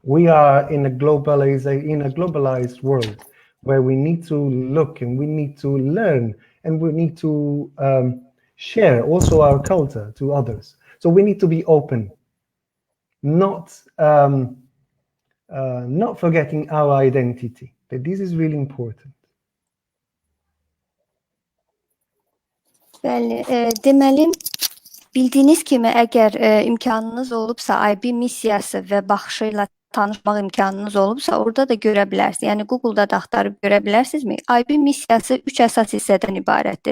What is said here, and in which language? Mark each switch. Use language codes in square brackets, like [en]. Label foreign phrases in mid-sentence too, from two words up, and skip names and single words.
[en] We are in a globalized world where we need to look and we need to learn and we need to share also our culture to others. So we need to be open, not forgetting our identity. But this is really important. [az] Bəli, deməli, bildiyiniz kimi, əgər imkanınız olubsa, IB missiyası və baxışı ilə tanışmaq imkanınız olubsa, orada da görə bilərsiniz. Yəni Google-da da axtarıb görə bilərsinizmi? IB missiyası 3 əsas hissədən ibarətdir.